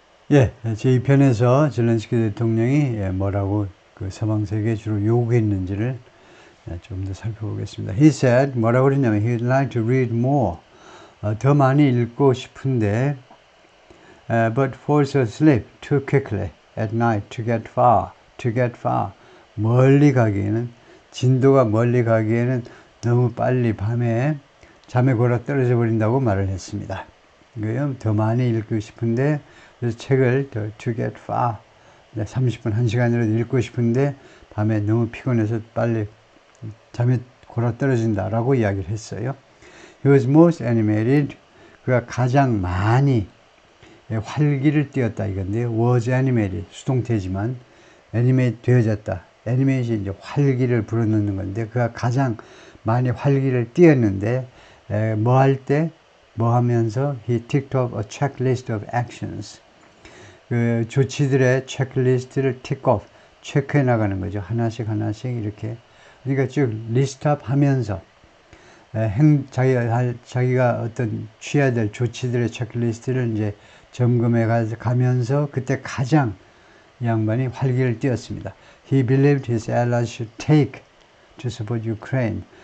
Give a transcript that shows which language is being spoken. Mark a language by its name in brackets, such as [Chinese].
[Korean] 예, 제2편에서 zelensky 대통령이 뭐라고 그 서방 세계에 주로 요구했는지를 좀 더 살펴보겠습니다. [English] He said, [Korean] 뭐라고 그랬냐면, [English] he'd like to read more. [Korean] 더 많이 읽고 싶은데, [English] but falls asleep too quickly at night to get far. To get far. [Korean] 멀리 가기에는, 진도가 멀리 가기에는 너무 빨리 밤에 잠에 골아 떨어져 버린다고 말을 했습니다. 더 많이 읽고 싶은데, 그래서 책을 [English] to get far [Korean] 30분, 1시간이라도 읽고 싶은데 밤에 너무 피곤해서 빨리 잠에 골아 떨어진다라고 이야기를 했어요. [English] He was most animated. [Korean] 그가 가장 많이 활기를 띄었다 이건데요. [English] was animated. [Korean] 수동태지만 animate 되어졌다. 애니메이션이 이제 활기를 불어넣는 건데 그가 가장 많이 활기를 띄었는데 뭐 할 때? 뭐 하면서 [English] he ticked off a checklist of actions. [Korean] 그 조치들의 체크리스트를 틱오프, 체크해 나가는 거죠. 하나씩 이렇게. 그러니까 쭉 리스트업 하면서 자기가 어떤 취해야 될 조치들의 체크리스트를 이제 점검해 가면서 그때 가장 이 양반이 활기를 띄었습니다. [English] He believed his allies should take to support Ukraine.